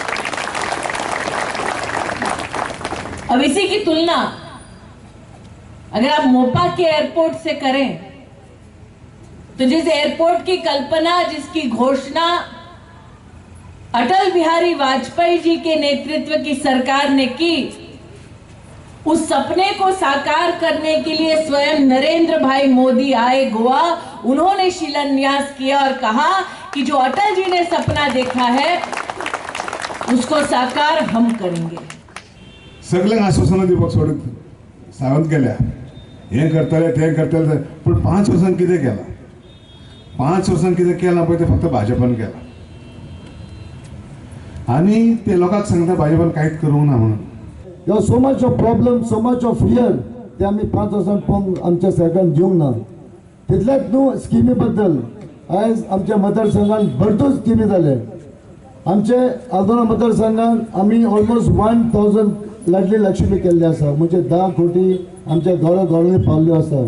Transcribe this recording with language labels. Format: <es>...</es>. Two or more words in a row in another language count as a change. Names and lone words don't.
<hi>अब इसी की तुलना अगर आप मोपा के एयरपोर्ट से करें, तो जिस एयरपोर्ट की कल्पना, जिसकी घोषणा अटल बिहारी वाजपेयी जी के नेतृत्व की सरकार ने की, उस सपने को साकार करने के लिए स्वयं नरेंद्र भाई मोदी आए गोवा। उन्होंने शिलान्यास किया और कहा कि जो अटल जी ने सपना देखा है उसको साकार हम करेंगे।</hi> <kok>सगळ्यांक आश्वासनां दिवपाक सोडून सावंत केल्या, हे करतले ते करतले, पण 5 वर्सांत कितें केलां? 5 वर्सांत कितें केलां पळय तें फक्त भाजपान केलां, आनी ते लोकांक सांगता भाजपान कांयच करूंक ना म्हणून।</kok> <en>There was so much of problem, so much of fear,</en> <kok>ते आमी 5 वर्सांत पळोवंक आमच्या सरकारान दिवंक ना। तितल्याच</kok> <en>new schemes</en> <kok>बद्दल आयज आमच्या मतदारसंघात भरपूर स्किमी जाले। आमचे आल्दोना मतदारसंघात आमी ऑलमोस्ट 1000 लाडली लक्ष्मी केल्ले आसा, म्हणजे 10 कोटी आमच्या गांवांनी पावल्यो आसा।</kok>